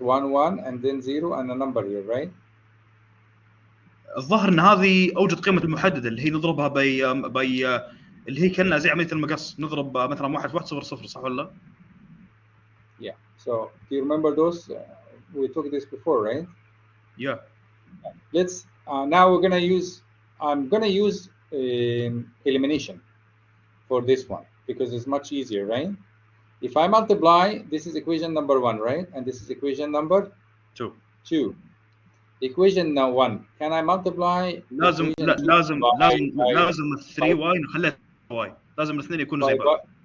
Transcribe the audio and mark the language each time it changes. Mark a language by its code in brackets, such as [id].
[en] 1 1 and then 0 and a number here, right? [ar] الظاهر ان هذه اوجد قيمه المحدده اللي هي نضربها بي اللي هي كانها زي عمليه المقص، نضرب مثلا 1 في 1 0 0 صح ولا لا؟ [en] Yeah. So do you remember those? We took this before, right? Yeah. Let's now we're gonna use. I'm gonna use elimination for this one because it's much easier, right? If I multiply, this is equation number 1, right? And this is equation number 2. Equation now 1. Can I multiply? [ar] لازم لازم ال 3 واي نخليها واي، لازم الاثنين يكونوا زي بعض.